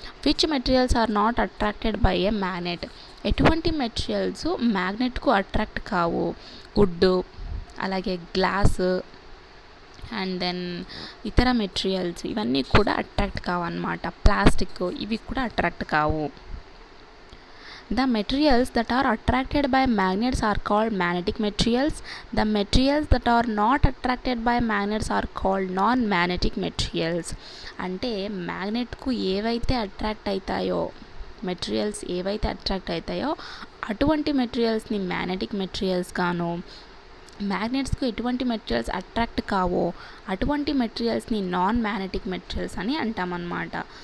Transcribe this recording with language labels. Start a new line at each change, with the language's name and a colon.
English: Which materials are not attracted by a magnet?
Telugu: ఎటువంటి materials మ్యాగ్నెట్కు attract కావు? Would, అలాగే glass, and then ఇతర materials ఇవన్నీ కూడా అట్రాక్ట్ కావన్నమాట. ప్లాస్టిక్, ఇవి కూడా అట్రాక్ట్ కావు.
English: The materials that are attracted by magnets are called magnetic materials. The materials that are not attracted by magnets are called non-magnetic materials.
Telugu: అంటే మ్యాగ్నెట్కు ఏవైతే attract అవుతాయో, materials ఏవైతే అట్రాక్ట్ అవుతాయో అటువంటి మెటీరియల్స్ని మ్యాగ్నెటిక్ మెటీరియల్స్ గాను, మ్యాగ్నెట్స్కు ఎటువంటి మెటీరియల్స్ అట్రాక్ట్ కావో అటువంటి మెటీరియల్స్ని నాన్ మ్యాగ్నెటిక్ మెటీరియల్స్ అని అంటామన్నమాట.